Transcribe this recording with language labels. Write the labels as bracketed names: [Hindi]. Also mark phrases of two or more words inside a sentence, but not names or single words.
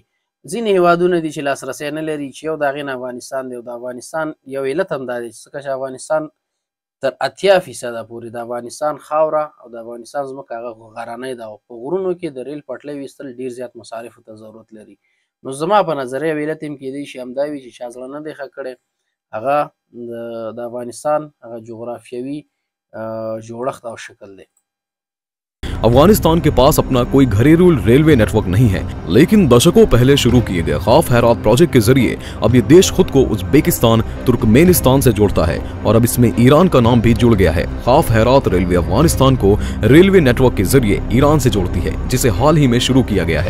[Pashto] ځینې هیوادونه دي چې لاسرسی نه لري چې یو د هغې نه افغانستان دی او د افغانستان یو علت هم دا دی ځکه چې افغانستان تر 80% پورې د افغانستان خاوره او د افغانستان ځمکه هغه غرنۍ ده او په غرونو کې د ریل پټلۍ ویستل ډېر زیات مصارفو ته ضرورت لري. نو زما په نظر یو علت هم کیدی شي همدا وي چې چا زړه نه دی ښه کړی هغه د افغانستان هغه جغرافیوي جوړښت او شکل دی. [Hindi] अफगानिस्तान के पास अपना कोई घरेलू [English] railway network [Hindi] नहीं है, लेकिन दशकों पहले शुरू किए गए खाफ हेरात प्रोजेक्ट के जरिए अब ये देश खुद को उज्बेकिस्तान, तुर्कमेनिस्तान से जोड़ता है और अब इसमें ईरान का नाम भी जुड़ गया है। खाफ हेरात रेलवे अफगानिस्तान को [English] railway network [Hindi] के जरिए ईरान से जोड़ती है, जिसे हाल ही में शुरू किया गया है।